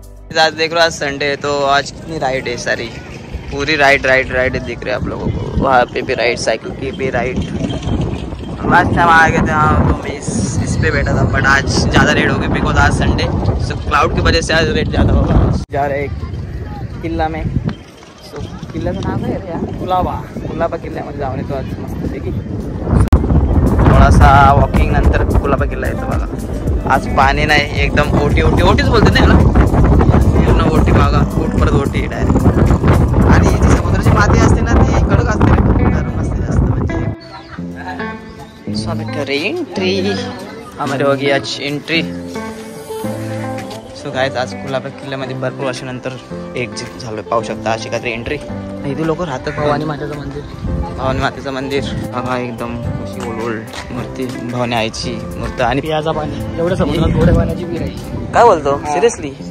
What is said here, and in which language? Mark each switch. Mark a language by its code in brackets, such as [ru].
[hi] चलो आज देख रहे हो आज संडे है तो आज कितनी राइड है. सारी पूरी राइड दिख रहे हैं आप लोगों को. वहाँ पे भी राइड, साइकिल की भी राइड. लास्ट टाइम आ गए थे हाँ तो मैं इस पे बैठा था बट आज ज़्यादा रेट हो गई बिकॉज आज संडे. सब क्लाउड की वजह से आज रेट ज़्यादा होगा. जा रहे किल्ला में. [mr] किल्ल्याचं नाव आहे यार कुलाबा किल्ल्यामध्ये जाऊन येतो आज मस्तपैकी. थोडासा वॉकिंग नंतर कुलाबा किल्ला येतो बघा. आज पाणी नाही एकदम ओटीच बोलते नाही ना पूर्ण ओटी बघा. परत ओटी डायरेक्ट. आणि जी समुद्राची माती असते ना ती कडक असते गरम असते जास्त म्हणजे. [hi] सो एंट्री हमारी होगी आज एंट्री. [mr] सो गाइस आज कुलाबा किल्ल्यामध्ये भरपूर वर्षानंतर एक्झिट झालं पाहू शकता. अशी काहीतरी एंट्री. इथे लोक राहतात. भवानी मातेचं मंदिर बघा एकदम अशी ओल्ड मूर्ती. भवानी आईची मूर्ती आणि पियाचा पाणी एवढ्या समुद्रात गोड्या पाण्याची विहीर आहे. काय बोलतो सिरियसली.